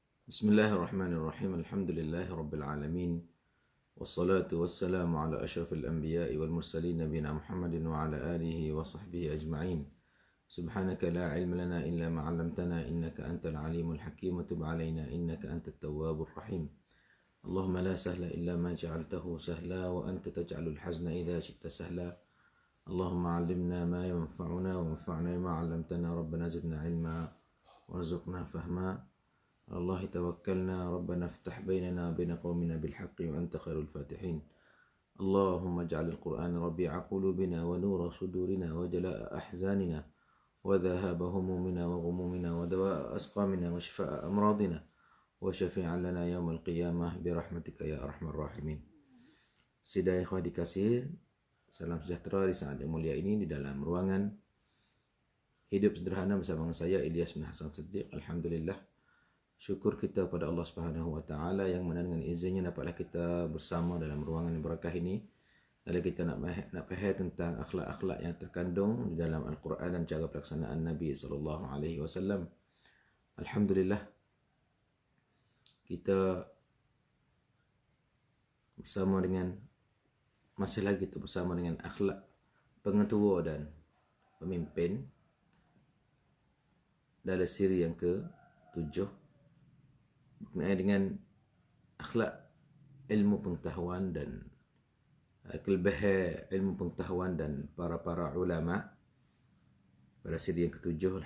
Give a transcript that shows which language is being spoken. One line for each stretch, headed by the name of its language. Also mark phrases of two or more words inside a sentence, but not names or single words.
Arabic: بسم الله الرحمن الرحيم. الحمد لله رب العالمين. والصلاة والسلام على أشرف الأنبياء والمرسلين نبينا محمد وعلى آله وصحبه أجمعين. سبحانك لا علم لنا إلا ما علمتنا إنك أنت العليم الحكيم وتب علينا إنك أنت التواب الرحيم. اللهم لا سهل إلا ما جعلته سهلا وأنت تجعل الحزن إذا شئت سهلا. اللهم علمنا ما ينفعنا وانفعنا بما علمتنا ربنا زدنا علما وارزقنا فهما. الله توكلنا ربنا افتح بيننا وبين قومنا بالحق وأنت خير الفاتحين. اللهم اجعل القرآن ربيع قلوبنا ونور صدورنا وجلاء أحزاننا وذهاب همومنا وغمومنا ودواء أسقامنا وشفاء أمراضنا وشافعا لنا يوم القيامة برحمتك يا أرحم الراحمين.
Malay: Sidang ikhwah dikasihi, salam sejahtera di saat yang mulia ini di dalam ruangan Hidup Sederhana bersama saya Ilyas bin Hasan Siddiq. Alhamdulillah, syukur kita pada
Arabic: الله سبحانه وتعالى
Malay: yang mana dengan izinnya dapatlah kita bersama dalam ruangan yang berkah ini. Lalu kita nak faham tentang akhlak-akhlak yang terkandung di dalam Al-Quran dan cara pelaksanaan Nabi
Arabic: صلى الله عليه وسلم.
Malay: Alhamdulillah, kita masih lagi kita bersama dengan akhlak pengetua dan pemimpin dalam siri yang ke-7 berkenaan dengan akhlak ilmu pengetahuan dan kelebihan ilmu pengetahuan dan para ulama pada siri yang ke-7.